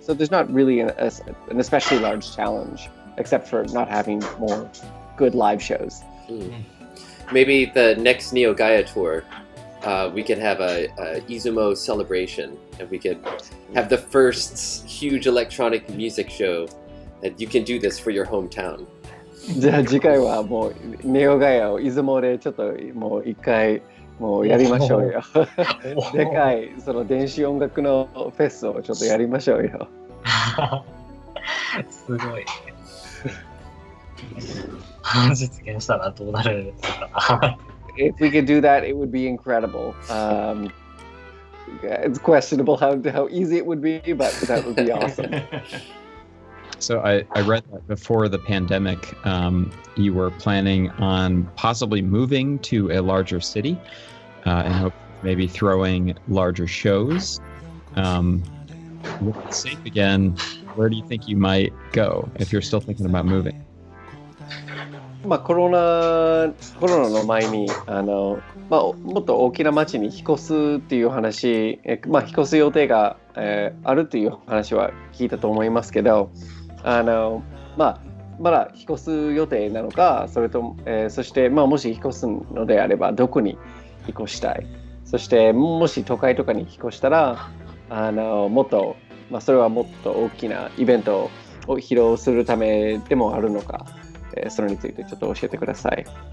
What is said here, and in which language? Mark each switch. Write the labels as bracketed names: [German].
[English] So there's not really an especially large challenge, except for not having more good live shows. Maybe the next Neo Gaia tour, we could have a Izumo celebration, and we could have the first huge electronic music show, and you can do this for your hometown. [Japanese] じゃあ次回はもうネオガイアを出雲でちょっともう一回もうやりましょうよ。でかいその電子音楽のフェスをちょっとやりましょうよ。すごい。実現したらどうなるんですか。 [English] If we could do that, it would be incredible. It's questionable how easy it would be, but that would be awesome. So I read that before the pandemic, you were planning on possibly moving to a larger city and hope maybe throwing larger shows. With it safe again, where do you think you might go if you're still thinking about moving? [Japanese] コロナの前にもっと大きな町に引っ越すっていう話、引っ越す予定が、あるっていう話は聞いたと思いますけど、まだ引っ越す予定なのか、それと、そして、もし引っ越すのであればどこに引っ越したい、そしてもし都会とかに引っ越したらもっと、それはもっと大きなイベントを披露するためでもあるのか、それについてちょっと教えてください。